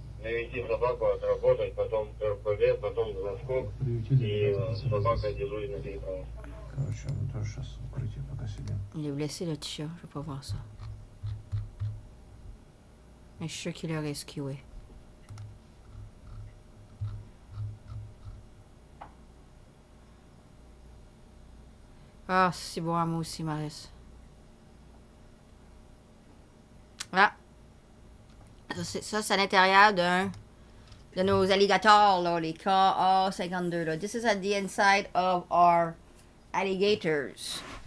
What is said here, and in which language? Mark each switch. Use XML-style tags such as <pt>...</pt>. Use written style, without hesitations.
<ru>Навести собаку, отработать, потом РПВ, потом заскок, и собака дежурит на переправе. Короче, мы тоже сейчас в укрытии пока сидим.</ru> <fr>Il est blessé, le petit chat. Je veux pas voir ça. Mais je suis sûr qu'il l'a rescué. Ah, c'est beau à moi aussi, Maris. Ah! Ça, c'est à l'intérieur de nos alligators, là, les KA52. Là.</fr> <en>This is at the inside of our alligators.</en>